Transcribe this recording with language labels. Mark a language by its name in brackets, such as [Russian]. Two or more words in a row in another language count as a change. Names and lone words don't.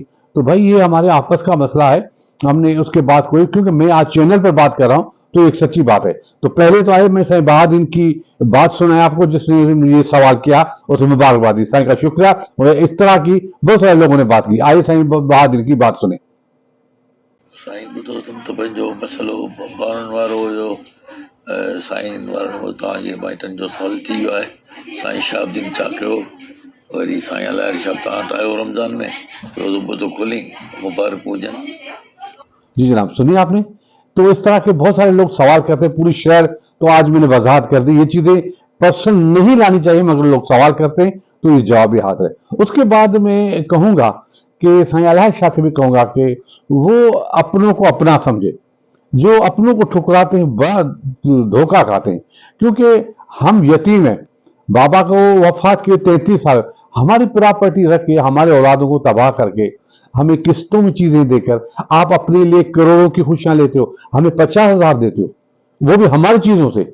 [Hindi] तो भाई ये हमारे आपस का मसला है, हमने उसके बाद कोई, क्योंकि मैं आज चैनल पर बात कर रहा हूं तो एक सच्ची बात है। तो पहले तो आए, मैं साईं बहादुर की बात सुनाया आपको, जिसने ये सवाल किया, उसे मुबारकबाद दी, साईं का शुक्रिया। और इस तरह की बहुत सारे लोगों ने बात की। आइए साईं बहादुर की बात सुने। [Sindhi] साईं ॿुधो तुम त पंहिंजो मसइलो ॿारनि वारो हुयो, साईं वारनि तव्हांजे माइटनि जो सवाल थी वियो आहे। साईं शहाबुद्दीन छा कयो, वरी साईं अलाए छा तव्हां त आयो रमज़ान में रोज़ो ॿुधो खोली मुबारक हुजनि। [Hindi] जी जनाब, सुनिए आपने। तो इस तरह के बहुत सारे लोग सवाल करते हैं, पूरी शहर तो आज मैंने वजाहत कर दी, ये चीजें पर्सन नहीं लानी चाहिए मगर लोग सवाल करते हैं, तो ये जवाब भी हाथ है। उसके बाद मैं कहूंगा कि साईं अलाए शाह से भी कहूंगा कि वो अपनों को अपना समझे, जो अपनों को ठुकराते हैं बड़ा धोखा खाते हैं, क्योंकि हम यतीम हैं। बाबा को वफात के 33 साल, हमारी प्रॉपर्टी रख के हमारे औलादों को तबाह करके हमें किस्तों में चीजें देकर आप अपने लिए करोड़ों की खुशियां लेते हो, हमें 50,000 देते हो, वो भी हमारी चीजों से।